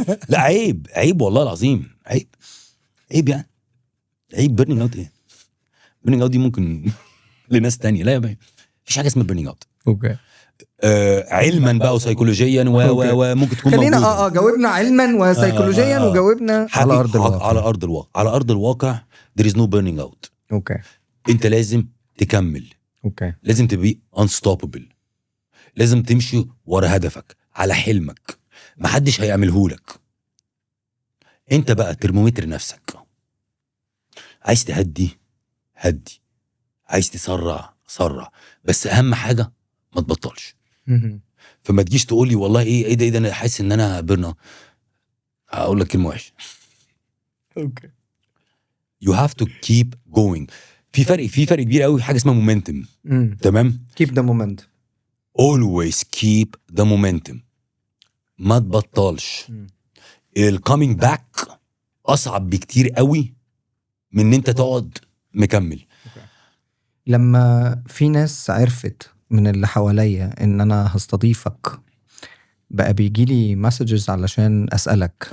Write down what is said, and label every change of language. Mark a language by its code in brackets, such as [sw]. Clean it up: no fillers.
[ar] لا عيب والله العظيم، عيب يعني. عيب burning out ايه؟ burning out دي ممكن لناس تانية، لا يا بيه مفيش حاجه اسمها burning out. اوكي، علما بقى وسيكولوجيا وممكن تكون خلينا موجوده. جاوبنا علما وسيكولوجيا وجاوبنا على ارض الواقع. على ارض الواقع [en] there is no burning out. [ar] اوكي، انت لازم تكمل، اوكي، لازم تبقى unstoppable، لازم تمشي ورا هدفك على حلمك، محدش هيعملهولك. انت بقى ترمومتر نفسك، عايز تهدي هدي، عايز تسرع سرع، بس اهم حاجه ما تبطلش. فما تجيش تقول لي والله ايه ده انا حاسس ان انا برنا. هقول لك كلمه وحشه. اوكي، [en] you have to keep going. [ar] في فرق كبير قوي، حاجه اسمها مومنتم. تمام، [en] keep the momentum. always keep the momentum. [ar] ما تبطلش. الكامينج باك اصعب بكتير قوي من ان انت تقعد مكمل. لما في ناس عرفت من اللي حواليا ان انا هستضيفك، بقى بيجي لي مسجز علشان اسالك